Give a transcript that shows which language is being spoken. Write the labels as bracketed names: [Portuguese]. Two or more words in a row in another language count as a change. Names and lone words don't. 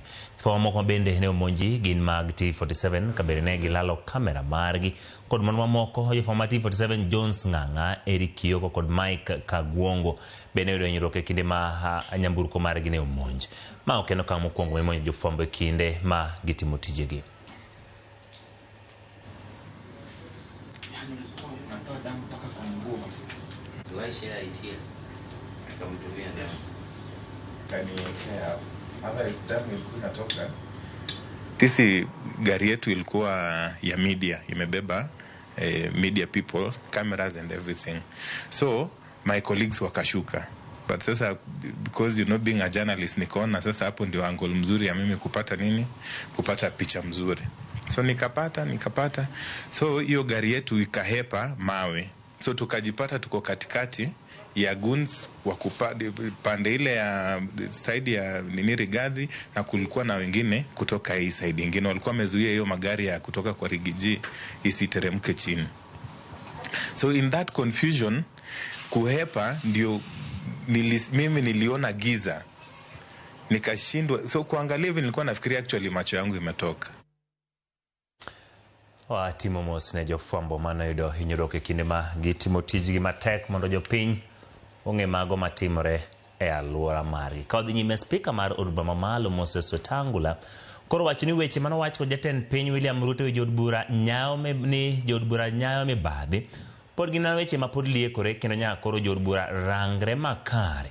[Luo (Kenya and Tanzania)] Jafwambo moko bende ne omonji gin mag T47 kabere ne gilalo kamera margi kod mon mamoko. Jafwambo mar T47 Jones Ng'ang'a, Eric Kioko kod Mike Kagwongo bende yudo hinyruok e kinde ma nyamburko margi ne omonj. Ma okeno okang' mokwongo mimonjo jofwambo e kinde ma gitimo tijegi. [Swahili] Sisi gari yetu ilikuwa ya media, imebeba [English] media people, cameras and everything. So my colleagues wakashuka. But sasa, because being a journalist, [Swahili] nikaona sasa hapo ndio angle mzuri ya mimi kupata picha mzuri. So nikapata. So hiyo gari yetu ikahepa mawe. So tukajipata tuko katikati ya guns pande ile ya side ya Rigathi, na kulikuwa na wengine kutoka hii side nyingine walikuwa wamezuia hiyo magari ya kutoka kwa Rigiji isiteremke chini. [English] So in that confusion [Swahili] kuhepa ndio mimi niliona giza, nikashindwa. So kuangalia hivi nilikuwa nafikiria actually macho yangu imetoka. [Luo (Kenya and Tanzania)] Timo mos ne jofwambo mano yudo hinyruok e kinde ma gitimo tijgi matek mondo jopiny ong'e mago matimore e alwora margi. Ka odhi nyime, spika mar od bura mamalo Moses Wetangula koro wacho ni weche manowach kod jatend piny William Ruto e jood bura nyayo mibadhi pod gin weche ma pod liekore, kendo nyaka koro jood bura rangre makare.